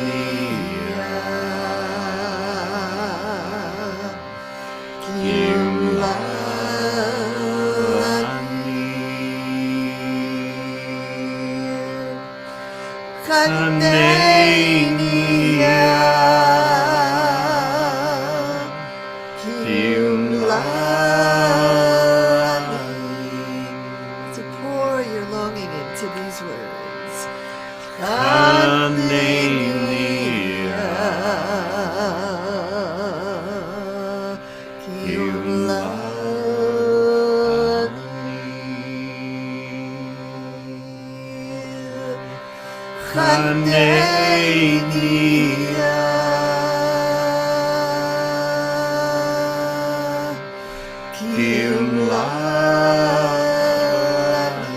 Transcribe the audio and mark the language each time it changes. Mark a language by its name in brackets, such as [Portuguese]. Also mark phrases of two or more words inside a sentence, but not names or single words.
[Hebrew] חנני יה, כי אומלל. [English] So pour your longing into these words. [Hebrew] חנני יה, כי אומלל. חנני יה, כי אומלל.